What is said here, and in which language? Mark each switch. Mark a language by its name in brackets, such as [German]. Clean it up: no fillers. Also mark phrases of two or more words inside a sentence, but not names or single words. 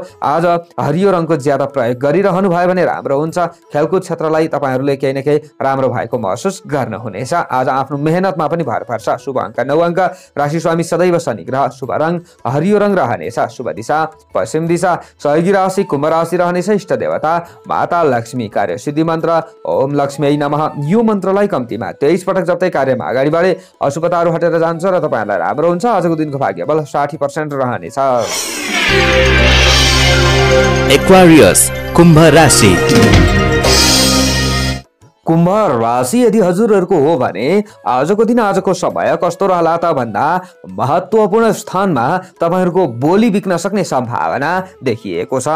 [Nepali] आज हरियो रङको ज्यादा प्रयोग गरिरहनु भयो भने राम्रो हुन्छ। खेलकुद क्षेत्रलाई तपाईहरुले केही न केही राम्रो भएको महसुस गर्नुहुनेछ। आज आफ्नो मेहनतमा पनि भर पर्छ। शुभ अङ्क 9 अङ्क, राशि स्वामी सदैव शनि ग्रह, शुभ रङ हरियो रङ रहनेछ, शुभ दिशा पश्चिम दिशा, सहयोगी राशि कुम्भ राशि रहनेछ। इष्ट देवता माता लक्ष्मी। कार्य सिद्धि मन्त्र [Sanskrit] ओम लक्ष्मी नमः। [Nepali] यो मन्त्रलाई कम्तीमा 23 पटक जप्दै कार्यमा अगाडि बढे अशुभताहरू हटेर जान्छ र तपाईहरुलाई राम्रो हुन्छ। आजको दिनको भाग्यबल 60% रहनेछ। Aquarius, कुम्भ राशि। कुम्भ राशि यदि हजुरहरूको हो भने आजको दिन आजको समय कस्तो रहला त भन्दा महत्त्वपूर्ण स्थानमा तपाईहरुको बोली बिक्न सक्ने सम्भावना देखिएको छ।